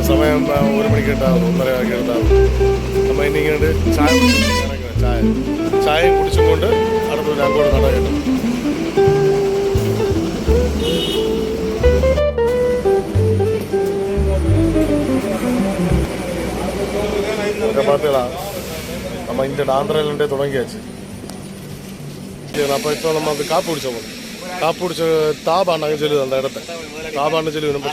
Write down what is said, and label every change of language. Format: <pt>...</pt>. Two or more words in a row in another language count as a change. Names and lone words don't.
<ml>ഒരു മണിക്ക് ഉണ്ടാവും, 1:30 ഉണ്ടാവും. നമ്മൾ ഇനി ഇങ്ങോട്ട് ചായ ചായയും കുടിച്ചും കൊണ്ട് അടുത്തൊരു അങ്ങോട്ട് നട കിട്ടും.</ml> <ta>பார்த்தீங்களா நம்ம இந்த ஆந்திராவிலே தொடங்கியாச்சு. அப்போ இப்போ நம்ம அது காப்பு பிடிச்ச தாபான்னு சொல்லுது அந்த இடத்த தாபான்னு சொல்லி வரும்.</ta>